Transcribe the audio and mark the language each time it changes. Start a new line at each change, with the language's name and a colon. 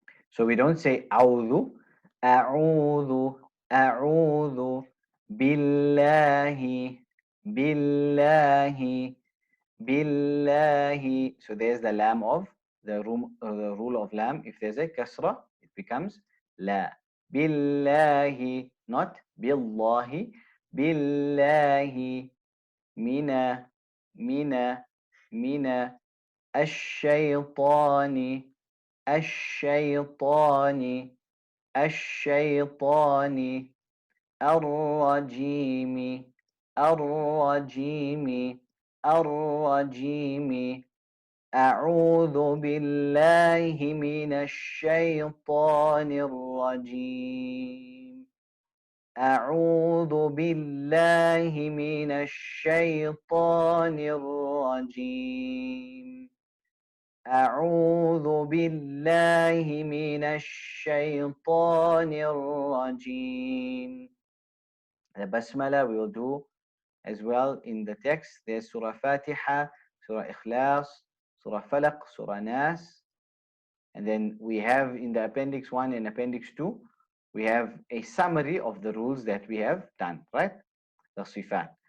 English: So we don't say
Arabic: a'udhu, a'udhu, a'udhu, billahi, billahi, billahi.
English: So there's the lam of the rule of lam. If there's a kasra, it becomes la.
Arabic: Billahi, not billahi, billahi, mina, mina, mina, الشيطان الشيطان الشيطان الرجيم الرجيم الرجيم أعوذ بالله من الشيطان الرجيم أعوذ بالله من الشيطان الرجيم أعوذ بالله من الشيطان الرجيم.
English: The basmala we will do as well in the text. There's Surah Fatiha, Surah Ikhlas, Surah Falaq, Surah Nas. And then we have in the Appendix 1 and Appendix 2, we have a summary of the rules that we have done, right? The sifat.